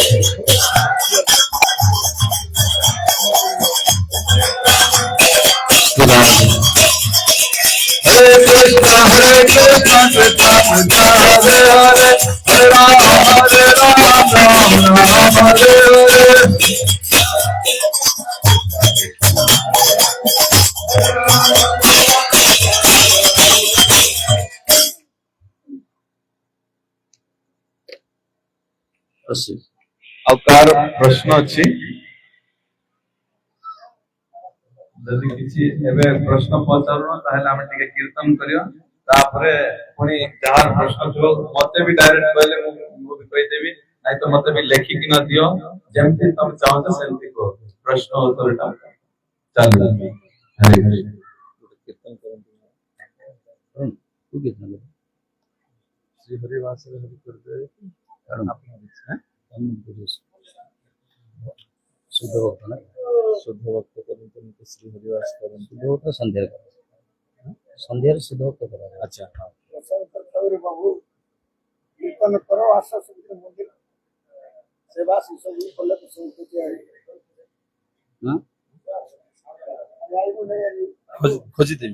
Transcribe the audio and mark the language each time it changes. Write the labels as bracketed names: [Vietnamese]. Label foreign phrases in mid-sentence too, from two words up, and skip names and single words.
[Sanskrit] हरे कृष्णा कृष्णा कृष्णा हरे हरे, हरे राम राम हरे हरे। [Odia] ଆଉ କାହାର ପ୍ରଶ୍ନ ଅଛି? ଯଦି କିଛି ଏବେ ପ୍ରଶ୍ନ ପଚାରୁନ ତାହେଲେ ଆମେ ଟିକେ କୀର୍ତ୍ତନ କରିବା, ତାପରେ ପୁଣି ଯାହାର ପ୍ରଶ୍ନ ଥିବ ମତେ ବି ଡାଇରେକ୍ଟ କହିଲେ ମୁଁ ବି କହିଦେବି, ନାଇଁ ତ ମତେ ବି ଲେଖିକି ନ ଦିଅ, ଯେମିତି ତମେ ଚାହୁଁଛ ସେମିତି କୁହ। ପ୍ରଶ୍ନ ଉତ୍ତରଟା ଚାଲୁ। ହରେ କୃଷ୍ଣ। କୀର୍ତ୍ତନ କରନ୍ତୁ। ତୁ କୀର୍ତ୍ତନ କର। [Hindi] श्री हरिवास हरि गुरुदेव अपना शुद्ध भक्त ना, शुद्ध भक्त करते श्री हरिवास करते [Odia] शुद्ध भक्त ସନ୍ଧ୍ୟାରେ କର, ସନ୍ଧ୍ୟାରେ ଶୁଦ୍ଧ ଭକ୍ତ କର। [Hindi] अच्छा हाँ [Odia] ବାବୁ କୀର୍ତ୍ତନ କର, ଆସ ସବୁ ମନ୍ଦିର ସେବା ସବୁ କଲେ ତ ସବୁ କିଛି ହଁ [Hindi] खोजी देवी